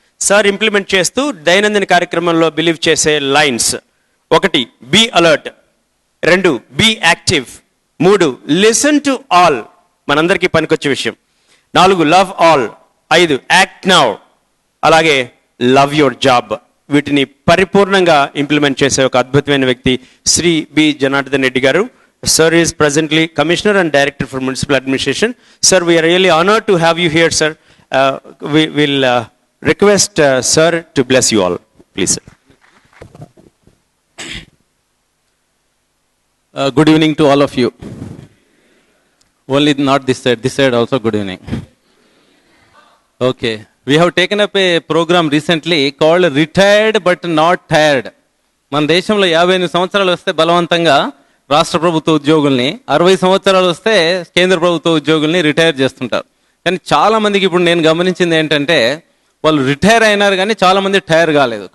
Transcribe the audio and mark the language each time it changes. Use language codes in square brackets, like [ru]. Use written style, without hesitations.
[te] Sir implement చేస్తూ దైనందిన కార్యక్రమంలో బిలీవ్ చేసే lines: 1 [en] be alert, [te] 2 [en] be active, [te] 3 [en] listen to all, [te] మనందరికీ పనికొచ్చే విషయం, 4 [en] love all, [te] 5 [en] act now, [te] అలాగే [en] Love your job. [te] వీటిని పరిపూర్ణంగా ఇంప్లిమెంట్ చేసే ఒక అద్భుతమైన వ్యక్తి శ్రీ బి జనార్దన్ రెడ్డి గారు. [en] Sir is presently Commissioner and Director for Municipal Administration. Sir, we are really honored to have you here, sir. We will Request sir to bless you all, please. Sir. Good evening to all of you. Only not this side also good evening. Okay, we have taken up a program recently called Retired but Not Tired. [te] మన దేశంలో 58 సంవత్సరాలు వస్తే బలవంతంగా రాష్ట్ర ప్రభుత్వ ఉద్యోగుల్ని, 60 సంవత్సరాలు వస్తే కేంద్ర ప్రభుత్వ ఉద్యోగుల్ని రిటైర్ చేస్తుంటారు. కానీ చాలా మందికి ఇప్పుడు నేను గమనించింది ఏంటంటే వాళ్ళు రిటైర్ అయినారు కానీ చాలా మంది టైర్ కాలేదు.